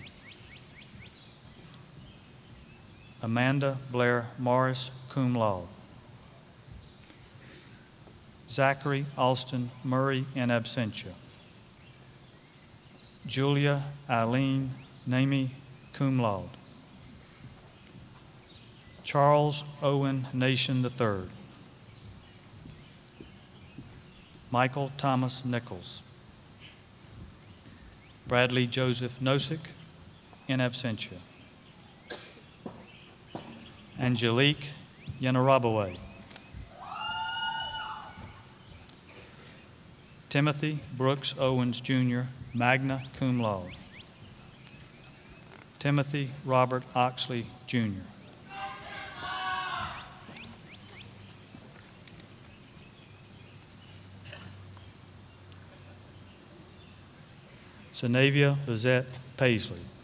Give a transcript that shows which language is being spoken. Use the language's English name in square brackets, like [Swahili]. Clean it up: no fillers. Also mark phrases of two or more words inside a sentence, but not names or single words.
[English] Amanda Blair Morris, [Latin] cum laude. [English] Zachary Alston Murray, [Latin] in absentia. [English] Julia Eileen Namey, [Latin] cum laude. [English] Charles Owen Nation III. Michael Thomas Nichols. Bradley Joseph Nosick, [Latin] in absentia. [English] Angelique Yenarabawe. Timothy Brooks Owens, Jr., [Latin] magna cum laude. [English] Timothy Robert Oxley, Jr. Sanavia Lizette Paisley.